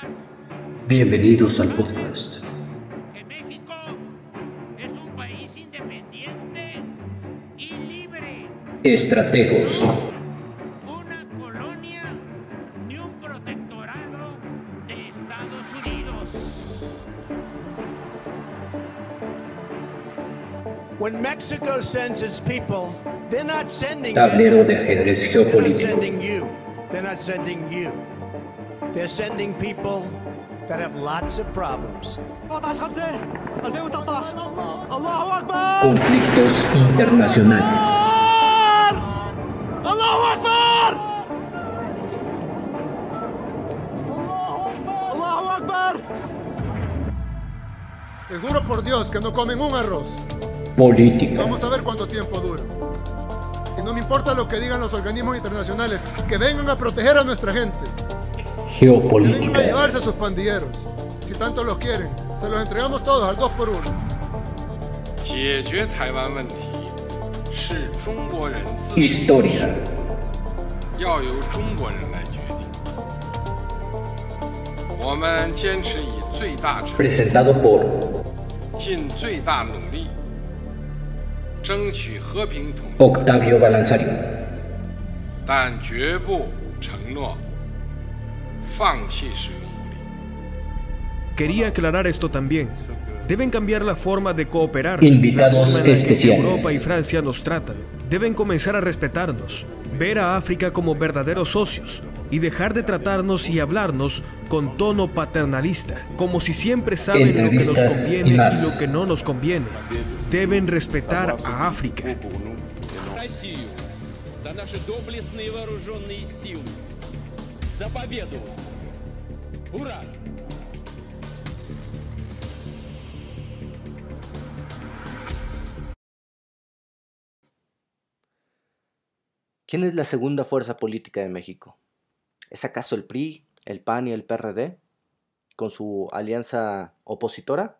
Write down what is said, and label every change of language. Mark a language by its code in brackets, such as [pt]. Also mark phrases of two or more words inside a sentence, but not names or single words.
[es] Bienvenidos al podcast. Que México es un país independiente y libre. Estrategos. Una colonia ni un protectorado de Estados Unidos. [en] When Mexico sends its people, they're not sending [es] Tablero de [en] them. [es] ajedrez [en] They're not [es] geopolítico. [en] sending you. They're not sending you. They're sending people that have lots of problems. [es] Conflictos internacionales. Les juro por Dios que no comen un arroz. Política. Vamos a ver cuánto tiempo dura. Y no me importa lo que digan los organismos internacionales, que vengan a proteger a nuestra gente. Que vengan a Geopolítica. llevarse a sus pandilleros. Si tanto los quieren, se los entregamos todos al 2 por 1. [zh] 解决台湾问题是中国人自己的事， [es] Historia. [zh] 要由中国人来决定。我们坚持以最大诚意， [es] Presentado por [zh] 尽最大努力，争取和平统一， [es] Octavio Balanzario. [zh] 但绝不承诺放弃使用武力。 [es] Quería aclarar esto también. Deben cambiar la forma de cooperar. Invitados la forma en la que especiales. Europa y Francia nos tratan. Deben comenzar a respetarnos, ver a África como verdaderos socios y dejar de tratarnos y hablarnos con tono paternalista, como si siempre saben lo que nos Entrevistas conviene y y más. lo que no nos conviene. Deben respetar a África. [ru] Россию за наши доблестные вооруженные силы. За победу! Ура! [es] ¿Quién es la segunda fuerza política de México? ¿Es acaso el PRI, el PAN y el PRD, con su alianza opositora?